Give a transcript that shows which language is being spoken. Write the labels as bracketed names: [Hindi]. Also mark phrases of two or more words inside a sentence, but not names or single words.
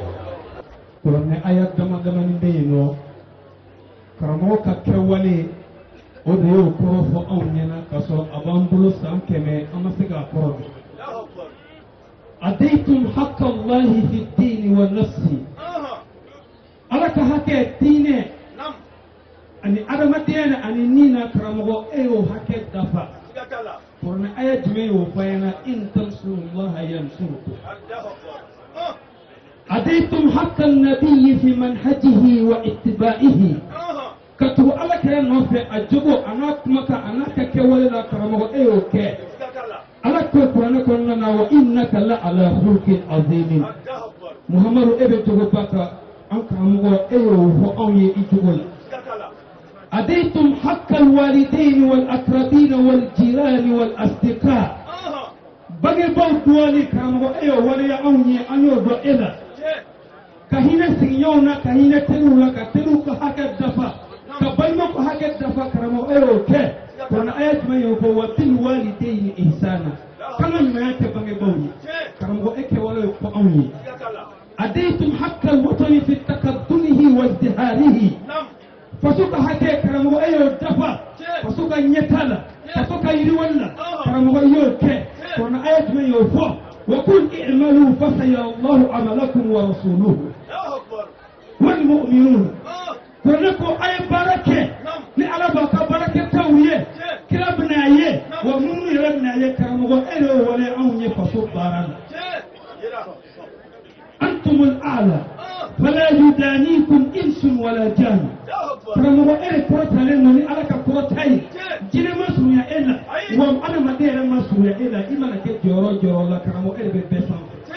[Bambara] kuranɛ aya dama damani bɛ yen nɔ karamɔgɔ ka kɛwale o de y'o kɔrɔ fɔ anw ɲɛna k'a sɔrɔ a b'an bolo san 100 an ma se k'a kɔrɔ dɔn. [Arabic] أديتم حق الله في الدين والنفس [Bambara] ala ka hakɛ diinɛ ani adamadenya ani ni na karamɔgɔ e y'o hakɛ dafa. kuranɛ aya jumɛn y'o fɔ an ɲɛna [Arabic] إن تنصروا الله ينصركم. أديتم حق النبي في منهجه واتباعه. [Bambara] katugu ala kɛra nɔfɛ a jogo a n'a kumakan a n'a ka kɛwale la karamɔgɔ e y'o kɛ ala ko kuranɛ kɔnɔna na [Arabic] وإنك لعلى خلق عظيم [Bambara] muhamadu e bɛ jogoba kan an karamɔgɔ e y'o fɔ anw ye i jogo la adaytum [Arabic] حق الوالدين والأقربين والجيران والأصدقاء [Bambara] bangebaw duwali karamɔgɔ e y'o waleya anw ye an y'o dɔn e la ka hinɛ sigiɲɔgɔnw na ka hinɛ teriw la ka teriw ka hakɛ dafa ka balima ko hakɛ dafa karamɔgɔ e y'o kɛ kuranɛ aya jumɛn y'o fɔ [Arabic] وبالوالدين إحسانا [Bambara] kan ka ɲumanya kɛ bangebaw ye karamɔgɔ e kɛwale y'o fɔ anw ye [Arabic] أديتم حق الوطن في تقدمه وازدهاره [Bambara] faso ka hakɛ karamɔgɔ e y'o dafa faso ka ɲɛta la faso ka yiriwali la karamɔgɔ y'o kɛ kuranɛ aya jumɛn y'o fɔ [Arabic] وقل اعملوا فسيرى الله عملكم ورسوله والمؤمنون [Bambara] kuranɛ ko a ye baara kɛ ni ala b'a ka baarakɛtaw ye kira bɛna ye wa minnu yɛrɛ bɛna ye karamɔgɔ e de y'o wale anw ye faso baara la [Arabic] أنتم الأعلى فلا يدانيكم إنس ولا جان [Bambara] karamɔgɔ e de kɔrɔtalen don ni ala ka kɔrɔta ye jinɛ ma surunya e la wa adamaden yɛrɛ ma surunya e la i mana kɛ jɔyɔrɔ jɔyɔrɔ la karamɔgɔ e de bɛ bɛɛ sanfɛ